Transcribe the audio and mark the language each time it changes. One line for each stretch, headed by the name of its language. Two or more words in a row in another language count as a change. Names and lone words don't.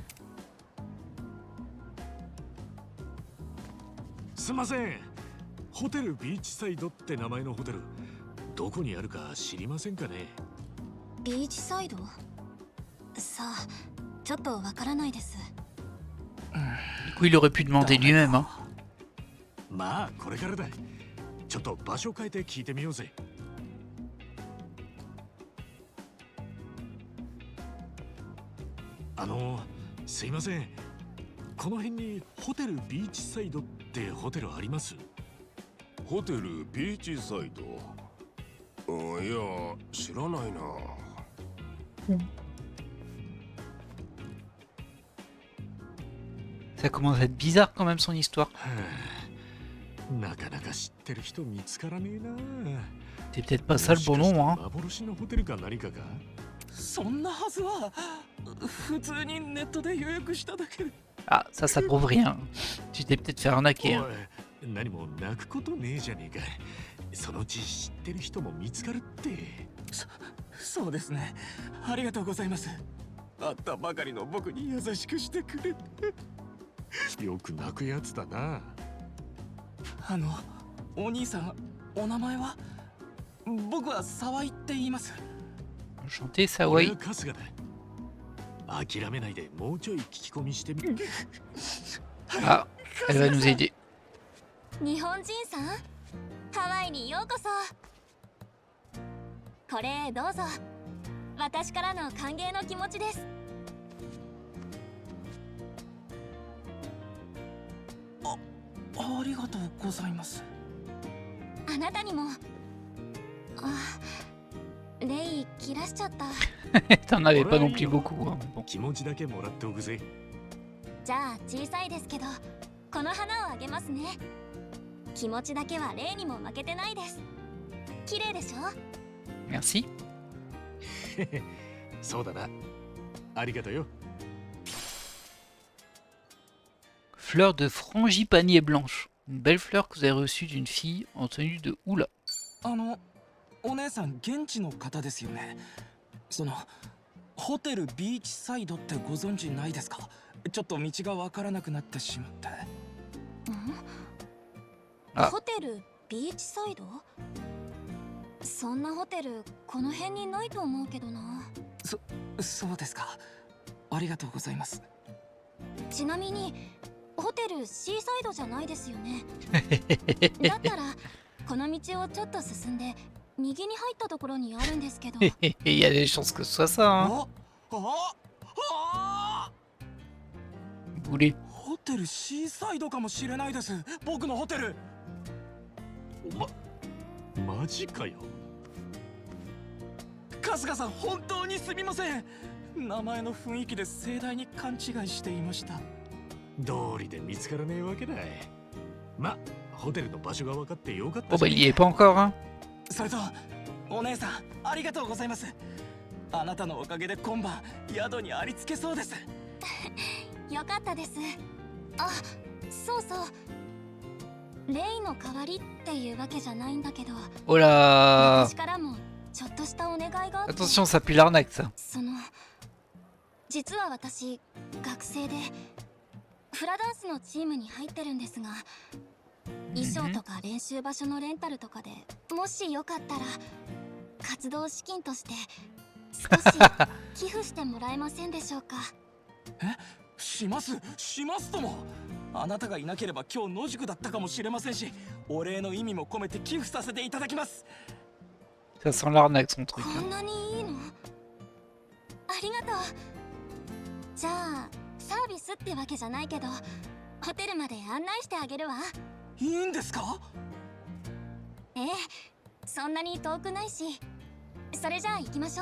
Japanese: すんません。ホテルビーチサイドって名前のホテル、どこにあるか知りませんかね？ビーチサイド？さあ、ちょっとわからないです。
French: Du coup, il aurait pu demander lui-même. Hein.
Japanese: まあ、これからだ。ちょっと場所変えて聞いてみようぜ。すいません。この辺にホテルビーチサイドってホテルあります？ホテルビーチサイド？いや、知らないな。
French: Ça commence à être bizarre quand même son histoire.
Japanese: なかなか知ってる人見つからねえな。
French: C'est peut-être pas ça le bon nom, hein.
Japanese: 幻のホテルか何かか？そんなはずは。普通にネットで予約しただけで。
French: Ah, ça prouve rien. Tu t'es peut-être fait arnaquer. Hein.
Japanese: 何も泣くことねえじゃねえか。そのうち知ってる人も見つかるって。そうですね。ありがとうございます。会ったばかりの僕に優しくしてくれて。よく泣くやつだな。お兄さん、お名前は？僕は沢井って言います。
French: Enchanté, Sawai.
Japanese: 春日だ。諦めないでもうちょい聞き込みしてみ。
French: Ah, elle va nous aider.
Japanese: 日本人さん、ハワイにようこそ。これどうぞ。私からの歓迎の気持ちです。ありがとうございます。あなたにも。レイ切らしちゃった。
French: T'en avais pas non plus beaucoup. Hein, bon.
Japanese: 気持ちだけもらっておくぜ。じゃあ小さいですけど、この花をあげますね。気持ちだけはレイにも負けてないです。綺麗でしょ？
French: Merci.
Japanese: そうだな。ありがとうよ。
French: Fleur de frangipanier blanche. Une belle fleur que vous avez reçue d'une fille en tenue de hula.
Japanese: お姉さん現地の方ですよね。ホテルビーチサイドってご存知ないですか？ちょっと道がわからなくなってしまって。ホテルビーチサイド？そんなホテルこの辺にないと思うけどな。そうですか。ありがとうございます。ちなみにホテルシーサイドじゃないですよね。だったらこの道をちょっと進んで右に入ったところにあるんですけど。
French: Il y a des chances que ce soit ça. Hein. Boulet.
Japanese: ホテルシーサイドかもしれないです。僕のホテル。マジかよ。春日さん、本当にすみません。名前の雰囲気で盛大に勘違いしていました。道理で見つからねえわけだ。ま、ホテルの場所が分かってよかった。
French: Oh bah il y est pas encore. Hein.
Japanese: それとお姉さん、ありがとうございます。あなたのおかげで今晩宿にありつけそうです。よかったです。あ、そうそう。レイの代わりっていうわけじゃないんだけど。
French: Oh là.
Japanese: 私からもちょっとしたお願いがあって。
French: Attention, ça pue l'arnaque ça.
Japanese: 実は私学生でフラダンスのチームに入ってるんですが、衣装とか練習場所のレンタルとかでもしよかったら活動資金として少し寄付してもらえませんでしょうか？しますとも。あなたがいなければ今日野宿だったかもしれませんし、お礼の意味も込めて寄付させていただきます。
French: Ça sent l'arnaque son truc.
Japanese: こんなにいいの？ありがとう。じゃあサービスってわけじゃないけどホテルまで案内してあげるわ。いいんですか？ええ、そんなに遠くないし。それじゃあ行きましょう。